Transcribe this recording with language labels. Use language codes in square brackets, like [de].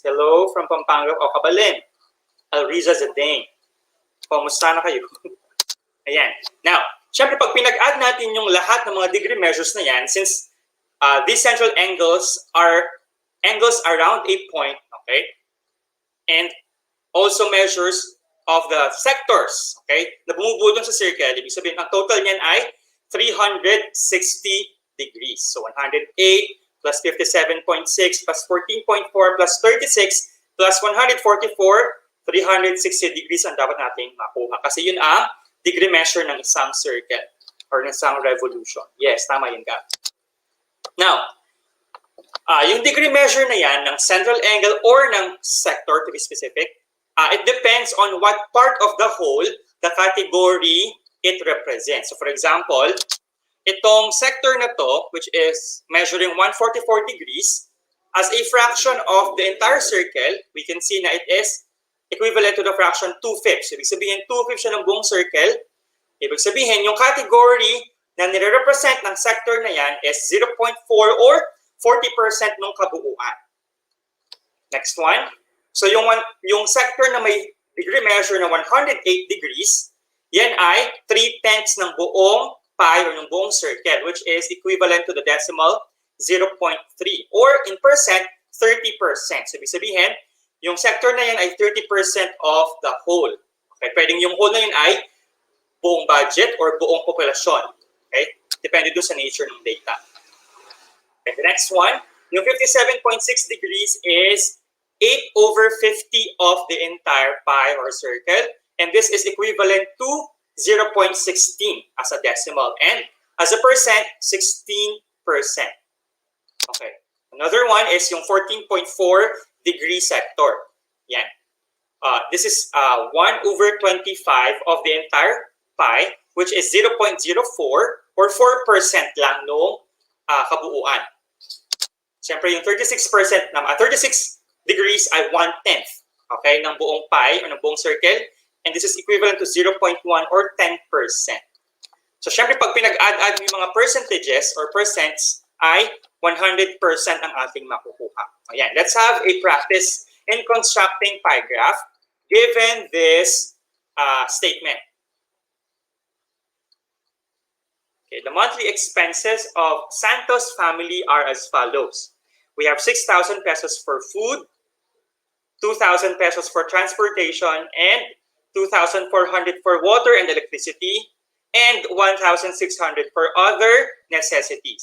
[tl] Hello from Pampanga o Cabalin. Alriza Zedane. Kumusta na kayo? Ayan. [en] Now, [tl] syempre pag pinag-add natin yung lahat ng mga degree measures na yan, [en] since these central angles are angles around a point, okay? And also measures of the sectors, okay? [tl] Na bumubudong sa circle. Ibig sabihin, ang total niyan ay 360 degrees. So 108 plus 57.6 plus 14.4 plus 36 plus 144, 360 degrees ang dapat nating makuha. Kasi yun ang degree measure ng isang circle or ng isang revolution. Yes, tama yun, Gab. [en] Now, yung degree measure na yan ng central angle or ng sector to be specific, it depends on what part of the whole the category it represents. So for example, itong sector na to, which is measuring 144 degrees, as a fraction of the entire circle, we can see na it is equivalent to the fraction 2/5. [tl] Ibig sabihin, 2/5 siya ng buong circle. Ibig sabihin, yung category na nire-represent ng sector na yan is 0.4 or 40% ng kabuuan. [en] Next one. So yung sector na may degree measure na 108 degrees, yan ay 3/10 ng buong pi or ng buong circle, which is equivalent to the decimal 0.3 or in percent, 30%. [tl] So ibig sabihin, yung sector na yan ay 30% of the whole. Okay? Pwedeng yung whole na yun ay buong budget or buong populasyon. Okay? Depende doon sa nature ng data. [en] Okay, the next one, yung 57.6 degrees is 8/50 of the entire pi or circle. And this is equivalent to 0.16 as a decimal. And as a percent, 16%. Okay. Another one is yung 14.4 degree sector. Yan. This is 1/25 of the entire pi, which is 0.04 or 4% [tl] lang noong kabuuan. Siyempre, yung 36% 36 degrees ay 1/10, okay, ng buong pi o ng buong circle. [en] And this is equivalent to 0.1 or 10%. [tl] So, siyempre, pag pinag-add-add yung mga percentages or percents, ay 100% ang ating makukuha. [en] Ayan, let's have a practice in constructing pie graph given this statement. Okay, the monthly expenses of Santos family are as follows. We have 6,000 pesos for food, 2,000 pesos for transportation, and 2,400 for water and electricity, and 1,600 for other necessities.